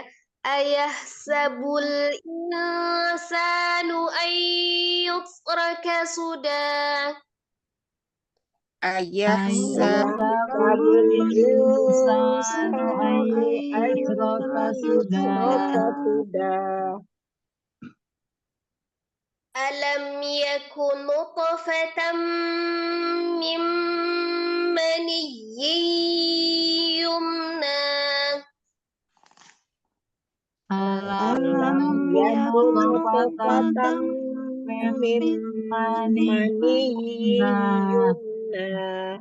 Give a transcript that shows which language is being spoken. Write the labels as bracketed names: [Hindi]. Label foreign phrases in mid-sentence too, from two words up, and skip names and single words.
[Arabic] أيحسب الإنسان أن يترك sudah. أيحسب الإنسان أن يترك sudah. ألم يك نطفة من مني يمنى. ألم يك نطفة من مني يمنى.